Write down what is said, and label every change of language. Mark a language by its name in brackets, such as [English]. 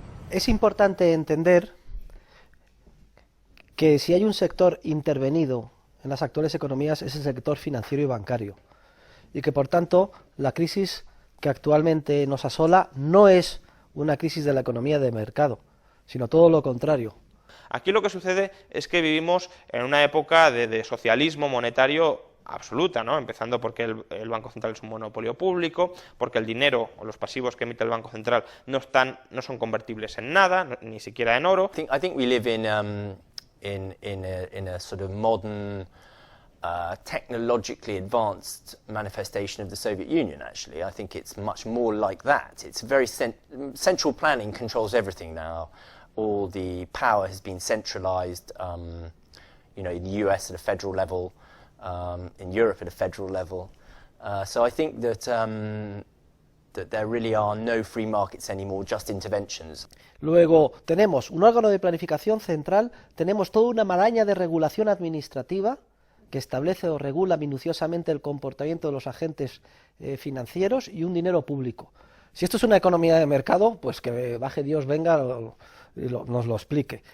[Spanish] Es importante entender que si hay un sector intervenido en las actuales economías es el sector financiero y bancario, y que por tanto la crisis que actualmente nos asola no es una crisis de la economía de mercado, sino todo lo contrario. Aquí lo que sucede es que vivimos en una época de socialismo monetario absoluta, ¿no? Empezando porque el Banco Central es un monopolio público, porque el dinero o los pasivos que emite el Banco Central no son convertibles en nada, ni siquiera en oro. [English] I think we live in a sort of modern, technologically advanced manifestation of the Soviet Union, actually. I think it's much more like that. It's very central planning controls everything now. All the power has been centralized, in the US at a federal level, in Europe at a federal level. So I think that there really are no free markets anymore, just interventions. [Spanish] Luego tenemos un órgano de planificación central, tenemos toda una maraña de regulación administrativa que establece o regula minuciosamente el comportamiento de los agentes financieros y un dinero público. Si esto es una economía de mercado, pues que baje Dios, venga y nos lo explique.